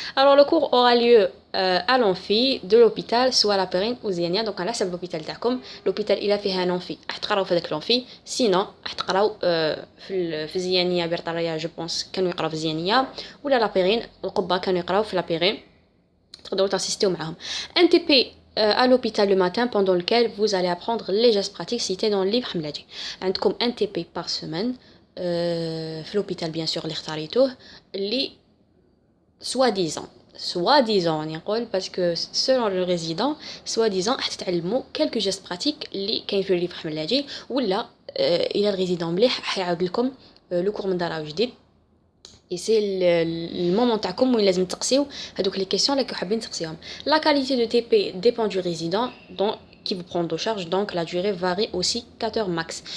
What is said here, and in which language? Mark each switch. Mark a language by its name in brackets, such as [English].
[French] Alors le cours aura lieu à l'amphi de l'hôpital soit à la Périne ou Ziania. [Arabic] Donc على حسب l'hôpital تاعكم l'hôpital إلا فيها [French] un amphi [Arabic] حتقراو في هذاك l'amphi sinon حتقراو في زيانية برطارية [French] je pense [Arabic] كانوا يقراو في زيانية ولا لا Périne القبة كانوا يقراو في لا Périne تقدروا تاسيستيو معاهم. [French] Un TP à l'hôpital le matin pendant lequel vous allez apprendre les gestes pratiques cités dans le livre حملاتي. [Arabic] عندكم [French] un TP par semaine [Arabic] في l'hôpital bien sûr اللي اختاريتوه اللي [French] soi-disant [Arabic] نقول [French] parce que selon le résident [Arabic] soi-disant حتتعلموا [French] quelques gestes pratiques [Arabic] اللي كاين في الليفر حملاتي ولا الى الريزيدون مليح حيعاود لكم لو كور من دار جديد [French] et c'est le moment [Arabic] تاعكم وين لازم تقسيو هذوك لي كيسيون اللي حابين تقسيوهم. [French] La qualité de TP dépend du résident donc qui vous prend en charge donc la durée varie aussi 4 heures max.